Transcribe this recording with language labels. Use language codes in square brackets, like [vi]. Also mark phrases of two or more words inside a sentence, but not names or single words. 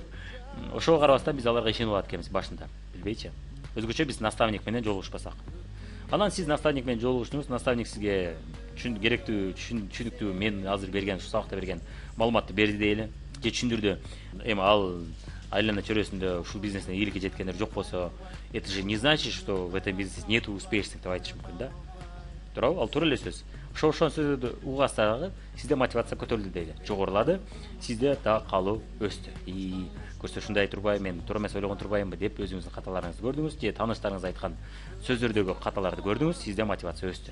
[ky] Ошого карабастан биз аларга ишенип алат экенбиз башында, билбейчи. Өзгөчө биз наставник менен жолугушпасак. Анан сиз наставник менен жолугуштуңуз, наставник сизге керектүү, түшүнүктүү мен азыр берген, ушу сабакта берген маалыматты берди дейли, же түшүндүрдү. Эми ал айлана чөйрөсүндө ушул бизнестен ийгиликке жеткендер жок болсо, [ru] это же не значит, что в этом бизнесе нету успешных [ky] деп айтышы мүмкүн да. Туурабы? Ал туура эле сөз. Ошол сөздөрдү угасыз дагы сизде мотивация көтөрүлдү дейли, жогорулады, сизде дагы каалоо өстү. Көрсө ушундай турбайм, мен туура эмес ойлогон турбаймбы деп өзүңүздүн каталарыңызды көрдүңүз, же тааныштарыңыз айткан сөздөрдөгү каталарды көрдүңүз, сизде мотивация өстү.